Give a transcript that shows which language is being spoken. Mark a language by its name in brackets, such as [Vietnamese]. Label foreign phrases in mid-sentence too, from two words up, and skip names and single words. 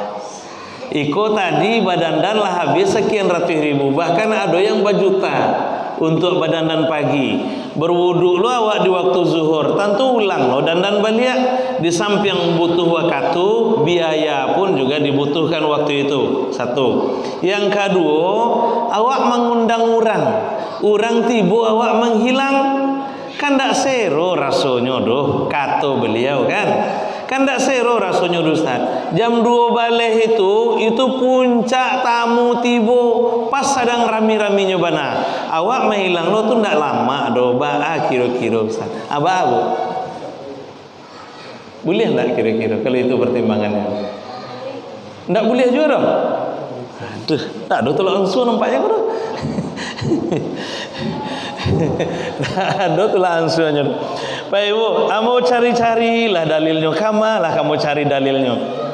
[Minangkabau] Iko tadi badandan lah habis sekian ratus ribu, bahkan ada yang berjuta untuk badandan pagi. Berwudu lo awak di waktu zuhur, tentu ulang lo dandan balik. [Indonesian] Di samping butuh waktu, biaya pun juga dibutuhkan waktu itu. Satu. Yang kedua, awak mengundang orang tiba awak menghilang. [Minangkabau] Kan ndak sero rasanya doh, kata beliau kan ndak sero rasanya doh Ustaz. Jam 2 balik itu puncak tamu tiba, pas sedang rami-raminya bana. Awak menghilang lo tuh ndak lama doh, kira-kira Ustaz. Abu boleh ndak kira-kira kalau itu pertimbangannya? Ndak boleh juga doh. Aduh, tak ada tolak langsung nampaknya doh. Ada tuh langsungnya. [Indonesian] Pak Ibu, kamu cari-carilah dalilnya, kamu cari dalilnya.